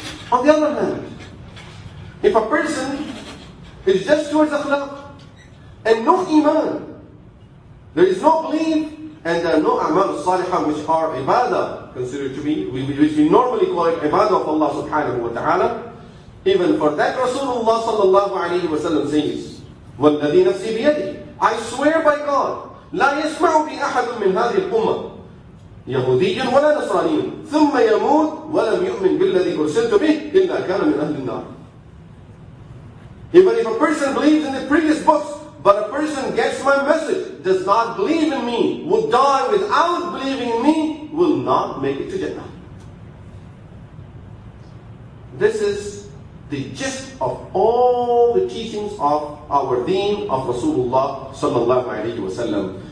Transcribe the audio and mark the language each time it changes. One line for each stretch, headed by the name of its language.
English: On the other hand, if a person is just towards akhlaq and no iman, there is no belief, and there are no a'mal salihah which are ibadah, considered to be, which we normally call it ibadah of Allah subhanahu wa ta'ala. Even for that, Rasulullah sallallahu alayhi wa sallam says,
Arabic: وَالَّذِي نَفْسِي بِيَدِهِ,
English: I swear by God,
Arabic: لَا يَسْمَعُ بِي أَحَدٌ مِّنْ هَذِهِ الْأُمَّةِ يَهُودِيٌّ وَلَا نَصْرَانِيٌّ ثُمَّ يَمُوتُ وَلَمْ يُؤْمِنْ بِالَّذِي أُرْسِلْتُ بِهِ إِلَّا كَانَ مِنْ أَهْلِ النَّارِ.
English: Even if a person believes in the previous books, but a person gets my message, does not believe in me, would die without believing in me, will not make it to Jannah. This is the gist of all the teachings of our deen of Rasulullah sallallahu alaihi wasallam.